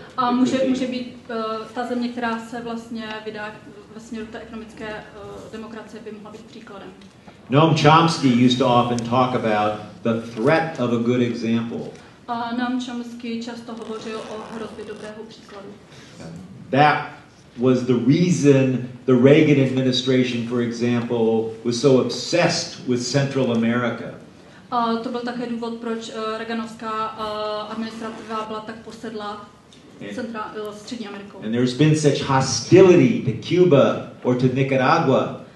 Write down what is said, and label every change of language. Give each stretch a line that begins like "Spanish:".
Czech: A může být ta země, která se vlastně vydá ve směru té ekonomické demokracie, by mohla být příkladem.
English: Noam Chomsky used to often talk about the threat of a good example.
Czech: A Noam Chomsky často hovořil o hrozbě dobrého příkladu.
English: That was the reason the Reagan administration, for example, was so obsessed with Central America.
Czech: A to byl také důvod, proč Reaganovská administrativa byla tak posedlá Střední Amerikou.
English: And there's been such hostility to Cuba or to Nicaragua.